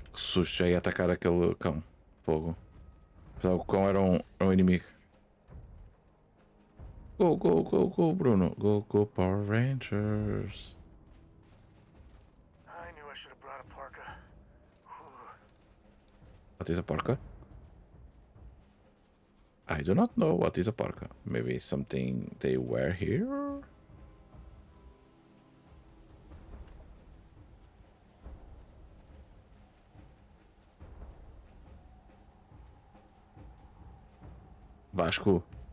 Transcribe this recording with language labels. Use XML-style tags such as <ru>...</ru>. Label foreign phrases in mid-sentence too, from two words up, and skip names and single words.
<pt>susto, já ia atacar aquele cão. Fogo. Pensava que o cão era um inimigo.</pt> <en>Go, go, go, go, Bruno. Go, go, Power Rangers. I knew I should have brought a parka. What is a parka? I do not know what is a parka. Maybe something they wear here? Vasco.</en>